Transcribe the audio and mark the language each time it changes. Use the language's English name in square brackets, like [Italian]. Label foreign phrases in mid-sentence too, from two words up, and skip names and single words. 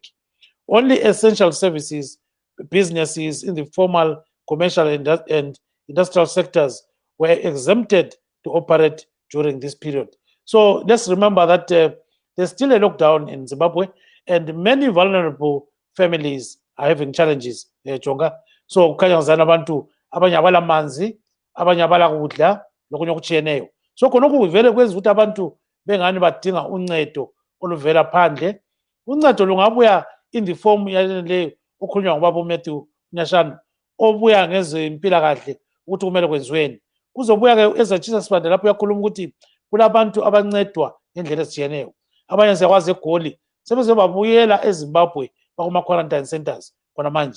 [English] Only essential services, businesses in the formal, commercial, and industrial sectors were exempted to operate during this period. So let's remember that there's still a lockdown in Zimbabwe, and many vulnerable families are having challenges, Jonga. [North Ndebele] So kukhanya ngizana abantu abanye abala manzi, abanye abala kudla lokunye okutshiyeneyo. So khonokho kuvele kwenza ukuthi abantu bengani badinga uncedo oluvela phandle. Uncedo lungabuya [English] in the form [North Ndebele] yaleyo okhulunywa ngubaba uMatthew Nyashana obuya ngezempilakahle ukuthi kumele kwenziweni. Kuzobuya ke ezatshisa sibande lapho uyakhuluma ukuthi kulabantu abancedwa ngendlela ezitshiyeneyo. Abanye siyakwazi eGoli sebeze babuyela eZimbabwe bakuma [English] quarantine centers [North Ndebele] khona manje.